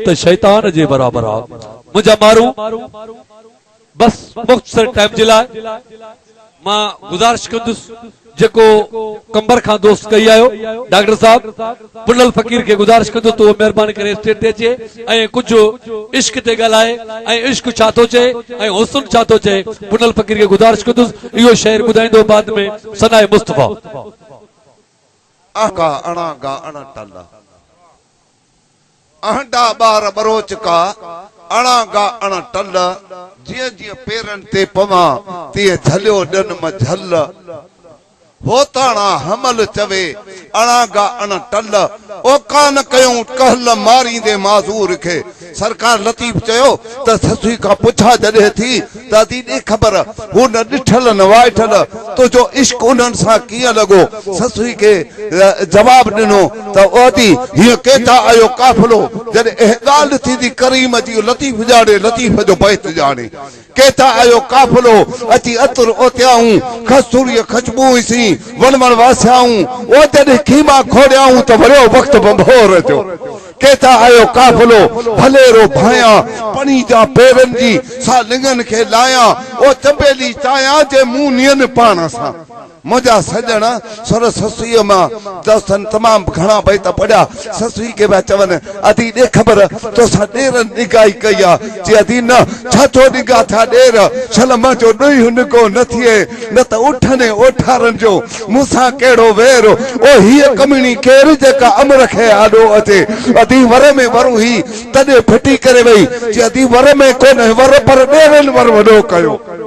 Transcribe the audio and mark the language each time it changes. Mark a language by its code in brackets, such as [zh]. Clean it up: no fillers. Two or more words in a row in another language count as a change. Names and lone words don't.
[sd] त शैतान जे बराबर आ मुंहिंजा मारू बस मुख्तसर टाइम जे लाइ मां गुज़ारिश कंदुसि जेको कंबर खां दोस्त कई आयो डॉक्टर साहब पुनल फकीर के गुज़ारिश कंदो तो मेहरबानी करे स्टेज ते अचे ऐं कुझु इश्क ते ॻाल्हाए ऐं इश्क छा थो चए ऐं हुस्न छा थो चए पुनल फकीर के गुज़ारिश कंदुसि इहो शेर ॿुधाईंदो बाद में सनाए मुस्तफा आका अणा गा अण टल अहंडा बार बरोच का अणा गा अण टल जीअं जीअं पेरनि ते पवां तीअं झलियो ॾन मां झल होताणा हमल चवे अणा गा अण टल ओ कान कयूं कहल मारींदे माज़ूर खे सरकार लतीफ चयो त ससुई खां पुछा जॾहिं थी त दी ख़बर हू न ॾिठल न वाइठल तुंहिंजो इश्क उन्हनि सां कीअं लॻो ससुई खे जवाब ॾिनो त ओदी हीअं केता आयो काफ़िलो जॾहिं ॻाल्हि थींदी करीम जी लतीफ ॼाणे लतीफ जो बैत ॼाणे केता आयो काफ़िलो अची अतुर ओतियाऊं खसूरीअ खचबू सी वण वण वासियाऊं ओ जॾहिं खीमा खोड़ियाऊं त वरियो वक़्तु बंभोर जो केता आयो काफ़िलो भलेरो भाया पणी जा पेरनि जी सा लिंगन खे लाया ओ चंबेली चाया जे मुंह नियन पाण सां मुंहिंजा सजण सर ससुईअ मां दोस्तनि तमामु घणा बैत पढ़िया ससुई खे पिया चवनि अदी ॾे ख़बर तोसां ॾेरनि निगाही कई आहे चई अदी न छा थो निगाह थिया ॾेर छल मां जो ॾोही निको न थिए न त उठनि ओठारनि जो मूंसां कहिड़ो वेर ओ हीअ कमिणी केरु जेका अमर खे आॾो अचे अदी वर में वरूं ही तॾहिं फिटी करे वई चई अदी वर में कोन्हे वर पर ॾेरनि वर वॾो कयो